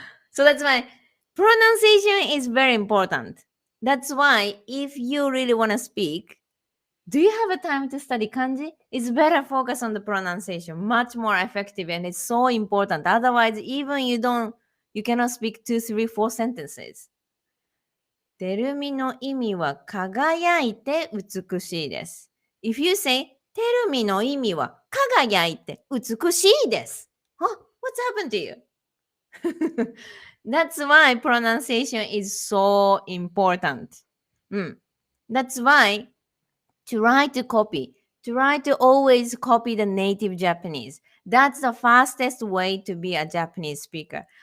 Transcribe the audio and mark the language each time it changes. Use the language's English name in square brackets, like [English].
[English] So that's why pronunciation is very important. That's why if you really want to speak, do you have a time to study kanji? It's better focus on the pronunciation, much more effective, and it's so important. Otherwise, even you don't You cannot speak 2, 3, 4 sentences. [Japanese] てるみの意味は輝いて美しいです。 [English] If you say [Japanese] てるみの意味は輝いて美しいです。 [English] Huh? What's happened to you? That's why pronunciation is so important. That's why try to copy. Try to always copy the native Japanese. That's the fastest way to be a Japanese speaker.